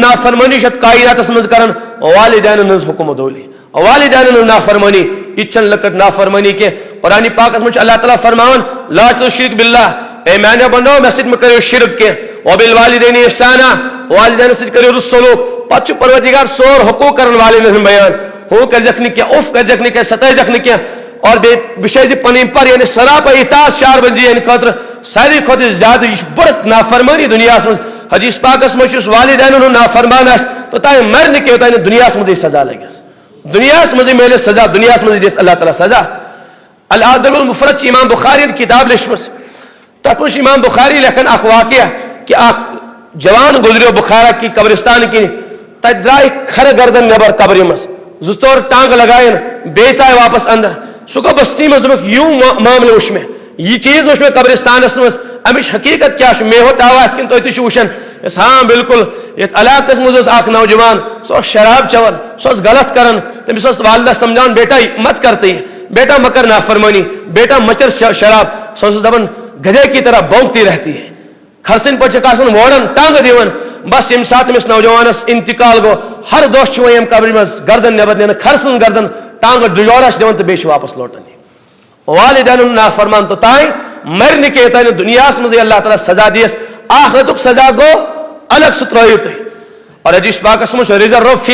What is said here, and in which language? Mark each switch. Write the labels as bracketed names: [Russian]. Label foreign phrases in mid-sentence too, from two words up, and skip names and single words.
[Kashmiri] نافرمٲنی چھِ اتھ کائناتس منٛز کران والدینن ہٕنٛز حُکم دولی والدینن ہٕنٛز نافرمٲنی یہِ تہِ چھنہٕ لۄکٕٹ نافرمٲنی کینٛہہ قرآنِ پاکس منٛز چھُ اللہ تعالیٰ فرماوان [Arabic] لا تُشرک باللہ [Kashmiri] اے میانیو بندو مےٚ سۭتۍ مہ کٔرِو شرک کینٛہہ [Arabic] وبالوالدین احسانا [Kashmiri] والدینس سۭتۍ کٔرِو رُت سلوٗک پتہٕ چھُ پروردگار سور حقوٗق کران والدین ہُنٛد بیان ہُہ کٔرزیکھ نہٕ کینٛہہ اُف کٔرزیکھ نہٕ کینٛہہ ستٲیزیکھ نہٕ کینٛہہ اور بیٚیہِ وٕچھے زِ پنٕنۍ پر یعنی سراپا اطاعت شار بنزی یعنی خٲطرٕ ساروی کھۄتہٕ زیادٕ یہِ چھِ بٔڑ نافرمٲنی دُنیاہس منٛز حدیث پاکس منٛز چھُ یُس والدینن ہُنٛد نافرمان آسہِ توٚتانۍ مرِ نہٕ کینٛہہ یوٚتانۍ نہٕ دُنیاہس منٛزٕے سزا لگٮ۪س دُنیاہس منٛزٕے میلٮ۪س سزا دُنیاہس منٛزٕے دِس اللہ تعالیٰ سزا الادب المفرد چھِ امام بخاری یَن کِتاب لیچھمٕژ تتھ منٛز چھُ امام بخاری لیکھان اکھ واقعہ کہ اکھ جوان گُزریو [Urdu] بخارا کی قبرستان [Kashmiri] کِنۍ تتہِ درٛاے کھرٕ گردن نٮ۪بر قبرِ منٛز زٕ ژور ٹانٛگہٕ لگایَن بیٚیہِ ژاے واپس اندر سُہ گوٚو بستی منٛز دوٚپُکھ یوٗ معاملہٕ وٕچھ مےٚ یہِ چیٖز وٕچھ مےٚ قبرستانس منٛز امِچ حقیٖقت کیاہ چھُ مےٚ ہوت آوا اتھ کِنہٕ تُہۍ تہِ چھِو وٕچھان ہاں بالکل یتھ علاقس منٛز اوس اکھ نوجوان سُہ اوس شراب چٮ۪وان سُہ اوس غلط کران تٔمِس ٲس والدہ سمجھاوان [Urdu] بیٹا مت کر [Kashmiri] تہٕ بیٹا مہ کر نافرمانی بیٹا مچر شراب سۄ ٲسٕس دپان [Urdu] گدھے کی طرح بونکتی رہتی ہے [Kashmiri] کھرسن پٲٹھۍ چھکھ آسان وورن ٹانٛگہٕ دِوان بس ییٚمہِ ساتہٕ أمِس نوجوانس انتقال گوٚو ہر دۄہ چھُ وۄنۍ ییٚمہِ قبرِ منٛز گردن نٮ۪بر نِنہٕ کھرٕ سٕنٛز گردن ٹانٛگہٕ ڈُجورا چھِ دِوان تہٕ بیٚیہِ چھِ واپس لوٹان والدین ہُنٛد نافرمان توٚتانۍ مرِ نہٕ کینٛہہ یوٚتانۍ نہٕ دُنیاہس منٛزٕے اللہ تعالیٰ سزا دِیس آخرتُک سزا گوٚو الگ سُہ ترٲیِو تُہۍ اور حدیث پاکس منٛز چھُ رضا رۄب